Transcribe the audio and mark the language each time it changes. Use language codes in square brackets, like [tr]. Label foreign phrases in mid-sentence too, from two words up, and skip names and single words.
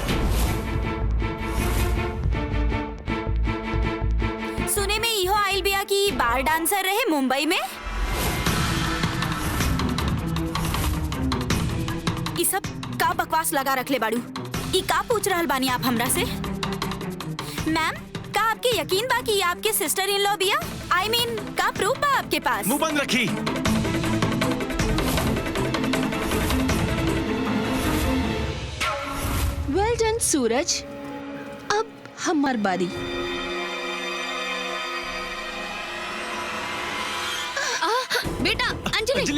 [bho] सुने में इहो आइल बिया कि बार डांसर रहे मुंबई में। ये सब का बकवास लगा रखले बाड़ू? ई का पूछ रहल बानी आप हमरा से? मैम का आपके यकीन बा कि आपके [en] sister in law [bho] बिया? [en] I mean, [bho] का प्रूफ बा आपके पास? मुंह बंद रखी। [en] well done [bho] सूरज, अब हमार बारी। बेटा अंजलि